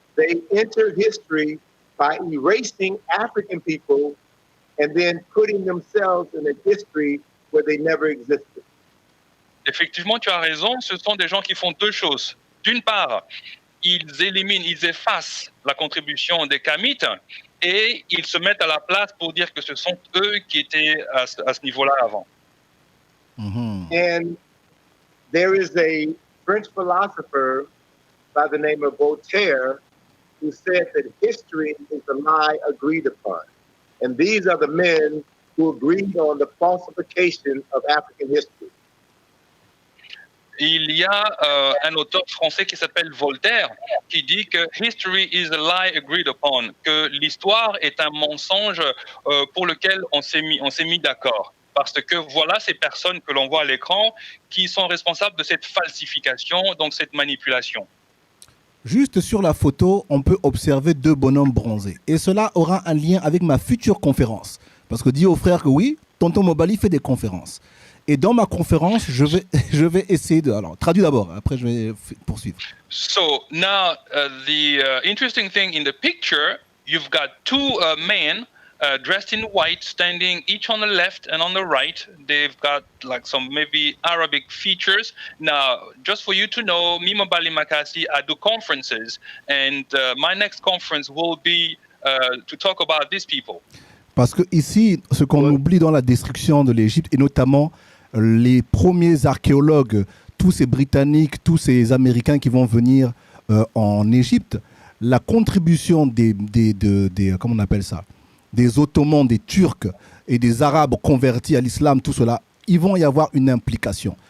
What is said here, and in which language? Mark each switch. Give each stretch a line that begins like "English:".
English: They enter history by erasing African people and then putting themselves in a history where they never existed.
French: Effectivement, tu as raison, ce sont des gens qui font deux choses. D'une part, ils effacent la contribution des Kamites et ils se mettent à la place pour dire que ce sont eux qui étaient à ce niveau-là avant. Mm-hmm.
English: And there is a French philosopher by the name of Voltaire who said that history is a lie agreed upon. And these are the men who agreed on the falsification of African history.
French: Il y a un auteur français qui s'appelle Voltaire qui dit que
English: history is a lie agreed upon,
French: que l'histoire est un mensonge pour lequel on s'est mis d'accord. Parce que voilà ces personnes que l'on voit à l'écran qui sont responsables de cette falsification, donc cette manipulation. Juste sur la photo, on peut observer deux bonhommes bronzés. Et cela aura un lien avec ma future conférence. Parce que dis au frère que oui, tonton Mobali fait des conférences. Et dans ma conférence, je vais essayer de... Alors, traduis d'abord, après je vais poursuivre.
English: So now the interesting thing in the picture, you've got two men dressed in white, standing each on the left and on the right. They've got like some maybe Arabic features. Now, just for you to know, Mimo Bali Makasi, I do conferences, and my next conference will be to talk about these people.
French: Parce que ici, ce qu'on oublie dans la destruction de l'Égypte, et notamment les premiers archéologues, tous ces Britanniques, tous ces Américains qui vont venir en Égypte, la contribution des comment on appelle ça, des Ottomans, des Turcs et des Arabes convertis à l'islam, tout cela, ils vont y avoir une implication.